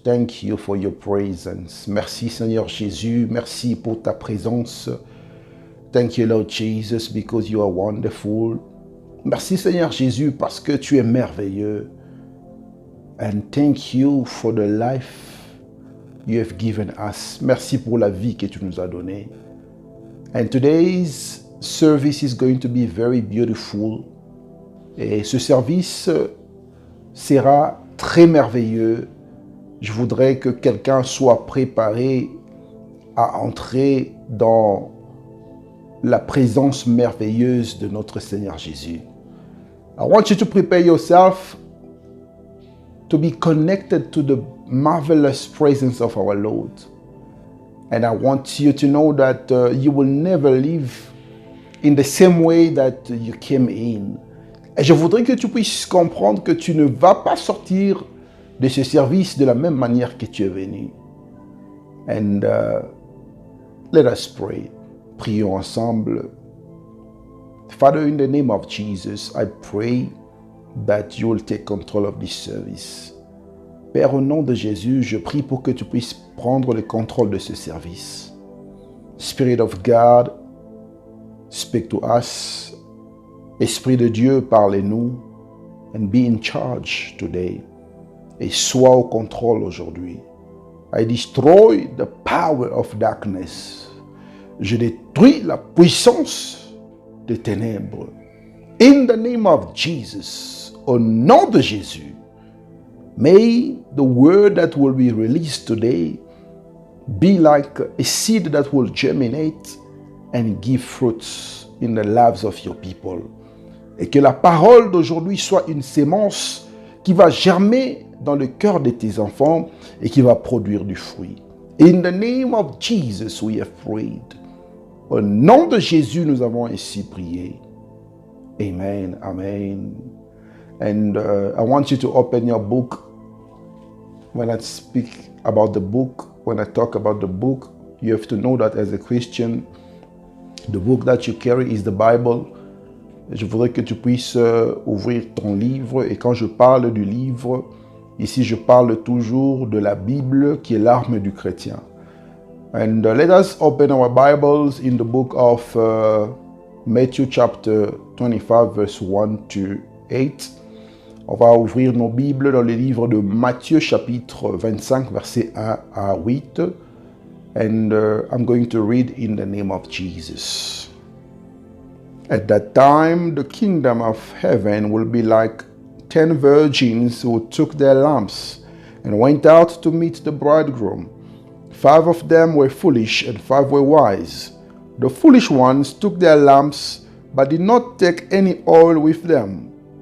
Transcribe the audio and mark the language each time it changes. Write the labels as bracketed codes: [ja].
[en] Thank you for your presence. [fr] Merci, Seigneur Jésus. Merci pour ta présence. [en] Thank you, Lord Jesus, because you are wonderful. [fr] Merci, Seigneur Jésus, parce que tu es merveilleux. [en] And thank you for the life you have given us. [fr] Merci pour la vie que tu nous as donnée. [en] And today's service is going to be very beautiful. [fr] Et ce service sera très merveilleux. Je voudrais que quelqu'un soit préparé à entrer dans la présence merveilleuse de notre Seigneur Jésus. [en] I want you to prepare yourself to be connected to the marvelous presence of our Lord. And I want you to know that you will never live in the same way that you came in. [fr] Et je voudrais que tu puisses comprendre que tu ne vas pas sortir de ce service de la même manière que tu es venu. [en] And let us pray. [fr] Prions ensemble. [en] Father, in the name of Jesus, I pray that you will take control of this service. [fr] Père, au nom de Jésus, je prie pour que tu puisses prendre le contrôle de ce service. [en] Spirit of God, speak to us. [fr] Esprit de Dieu, parlez-nous. [en] And be in charge today. [fr] Et sois au contrôle aujourd'hui. [en] I destroy the power of darkness. [fr] Je détruis la puissance des ténèbres. [en] In the name of Jesus, [fr] au nom de Jésus, [en] may the word that will be released today be like a seed that will germinate and give fruits in the lives of your people. [fr] Et que la parole d'aujourd'hui soit une sémence qui va germer dans le cœur de tes enfants et qui va produire du fruit. [en] In the name of Jesus, we have prayed. [fr] Au nom de Jésus, nous avons ainsi prié. Amen, amen. [en] And I want you to open your book. When I speak about the book, when I talk about the book, you have to know that as a Christian, the book that you carry is the Bible. [fr] Je voudrais que tu puisses ouvrir ton livre. Et quand je parle du livre, ici je parle toujours de la Bible qui est l'arme du chrétien. [en] And let us open our Bibles in the book of Matthew chapter 25 verse 1 to 8. [fr] On va ouvrir nos Bibles dans le livre de Matthieu chapitre 25 verset 1 à 8. [en] And I'm going to read in the name of Jesus. At that time, the kingdom of heaven will be like 10 virgins who took their lamps and went out to meet the bridegroom. 5 of them were foolish and 5 were wise. The foolish ones took their lamps but did not take any oil with them.